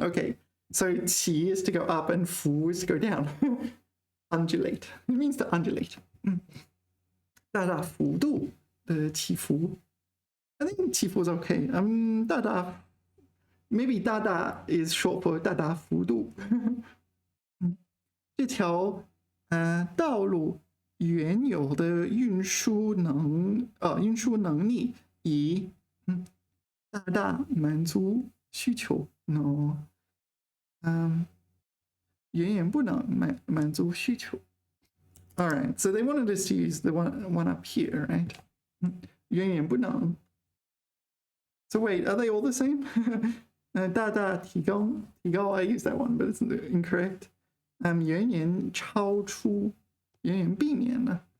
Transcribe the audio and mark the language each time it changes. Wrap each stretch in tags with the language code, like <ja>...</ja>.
<en>Okay, so 起 is to go up and 伏 is to go down. Undulate. It means to undulate.</en> <zh>大大幅度的起伏.</zh> <en>I think 起伏 is okay. 大大 maybe 大大 is short for 大大幅度.</en> <zh>这条道路原有的运输能力以大大满足需求</zh> <en>no</en> <zh>远远不能满足需求.</zh> <en>All right, so they wanted us to use the one up here, right?</en> <zh>远远不能.</zh> <en>So wait, are they all the same? 大大提高 I use that one, but it's incorrect.</en> <zh>远远超出远远避免了.</zh>